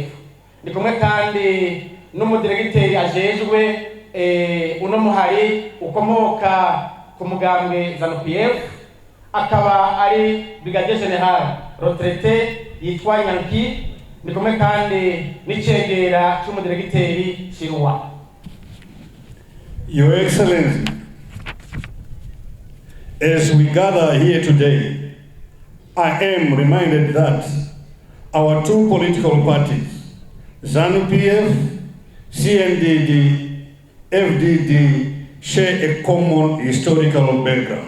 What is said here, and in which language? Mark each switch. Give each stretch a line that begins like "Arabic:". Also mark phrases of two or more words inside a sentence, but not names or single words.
Rundi: Ndi kumwe kandi n'umudiregiteri ajejwe uno muhari ukomoka ku mugambwe ZANU-PF, akaba ari
English: Brigadier General
Rundi: retraité yitwa Nyanki. Ndi kumwe kandi n'icegera cy'umudiregiteri Chirwa.
English: Your Excellency, as we gather here today, I am reminded that our two political parties, ZANU-PF, Cndd-Fdd, share a common historical background.